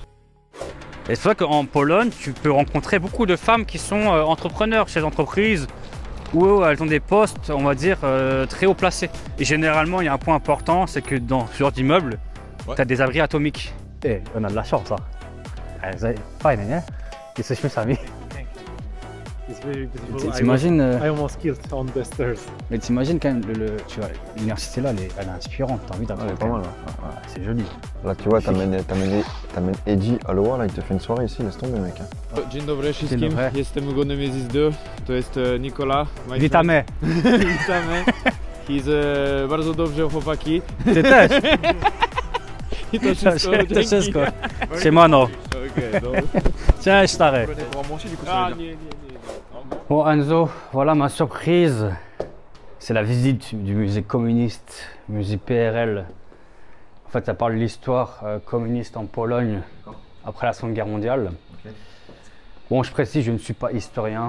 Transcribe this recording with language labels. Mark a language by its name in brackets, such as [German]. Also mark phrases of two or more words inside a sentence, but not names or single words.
[French] Et c'est vrai qu'en Pologne, tu peux rencontrer beaucoup de femmes qui sont entrepreneurs chez les entreprises où elles ont des postes, on va dire, très haut placés. Et généralement, il y a un point important, c'est que dans ce genre d'immeuble, tu as des abris atomiques. Et on a de la chance, hein. Fine, hein? [Polish] Jesteśmy sami. [English] It's very beautiful. [French] T'imagines [English] I almost killed on the stairs. [French] Mais t'imagines quand même, tu vois, l'université là, elle est inspirante, t'as envie d'apprendre. Elle est pas mal, C'est joli. Là, tu vois, t'amènes Eddie à Loa, là, il te fait une soirée ici, laisse tomber, mec. [Polish] Dzień dobry wszystkim, Dzień dobry. jestem Ugonem Jezizdu, to jest Nikola. my Witamy. friend. Witamy. He's bardzo dobrze chłopaki. Ty też. I to wszystko, To dzięki. wszystko. Siemano. Okej, dobra. Cześć stary. A, nie. [French] Bon Enzo, voilà ma surprise. C'est la visite du musée communiste, musée PRL. En fait, ça parle de l'histoire communiste en Pologne après la Seconde Guerre mondiale. Bon, je précise, je ne suis pas historien.